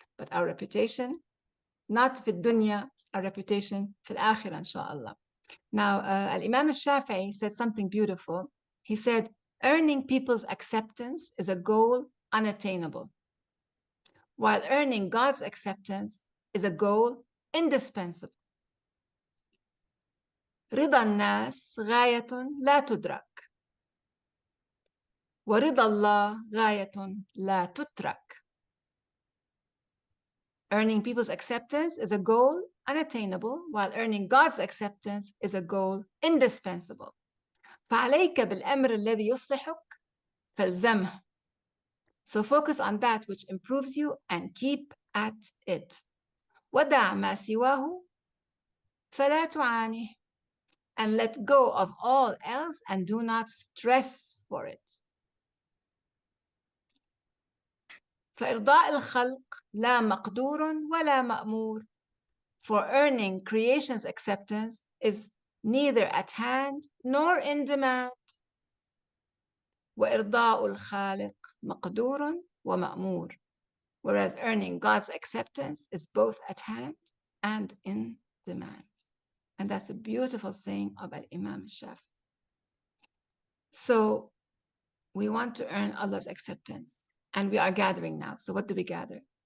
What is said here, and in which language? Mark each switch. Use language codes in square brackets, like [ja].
[en] But our reputation, not fi dunya, our reputation fil akhirah, inshallah. Now, Al-Imam al-Shafi'i said something beautiful. He said, earning people's acceptance is a goal unattainable, while earning God's acceptance is a goal indispensable. [ar] رضا الناس غاية لا تدرك ورضا الله غاية لا تترك. [en] Earning people's acceptance is a goal unattainable, while earning God's acceptance is a goal indispensable. [ar] فعليك بالأمر الذي يصلحك فالزمه. [en] So focus on that which improves you and keep at it. [ar] ودع ما سواه فلا تعانه. [en] And let go of all else and do not stress for it. [ar] فإرضاء الخلق لا مقدور ولا مأمور. [en] For earning creation's acceptance is neither at hand nor in demand. [ar] وإرضاء الخالق مقدور ومأمور. [en] Whereas earning God's acceptance is both at hand and in demand. And that's a beautiful saying of Imam Shafi. So we want to earn Allah's acceptance, and we are gathering now. So what do we gather?